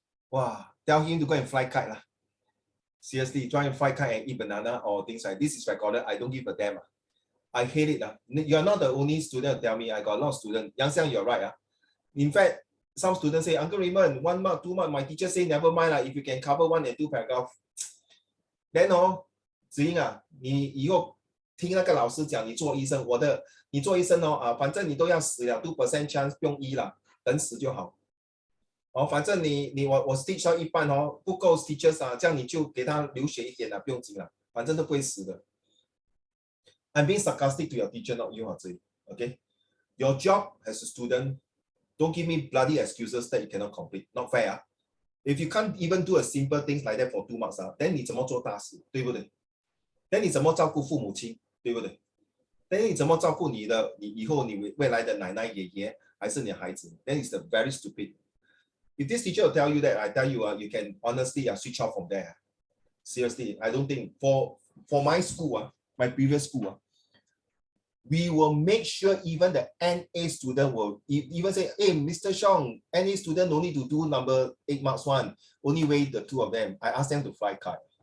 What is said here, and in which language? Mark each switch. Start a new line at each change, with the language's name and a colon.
English: Wow, tell him to go and fly kite. Seriously, try and fly kite and eat banana or things like this is recorded. I don't give a damn. I hate it. You're not the only student to tell me. I got a lot of students. Yang Xiang, you're right. In fact, some students say, Uncle Raymond, 1 mark, 2 mark, my teacher say, never mind, if you can cover 1 and 2 paragraph.
Chinese: Then, Ziying, 你以后听那个老师讲，你做医生，你做医生反正你都要死了
English: 2% chance
Chinese: 不用医了，等死就好。反正我 stitch 到一半不够 stitches 这样你就给他流血一点不用紧了，反正都不会死的。
English: I'm being sarcastic to your teacher, not you, Ziying. Okay, your job as a student, don't give me bloody excuses that you cannot complete. Not fair. If you can't even do a simple things like that for 2 marks then
Chinese: 你怎么做大事，对不对？ then 你怎么照顾父母亲，对不对？then 你怎么照顾你以后你未来的奶奶爷爷还是你的孩子
English: then it's very stupid. If this teacher will tell you that, I tell you, you can honestly switch off from there. Seriously, I don't think for my school, my previous school, we will make sure even the NA student will even say, hey, Mr. Xiong, NA student no need to do number 8 marks one, only weigh the 2 of them. I ask them to fly kite.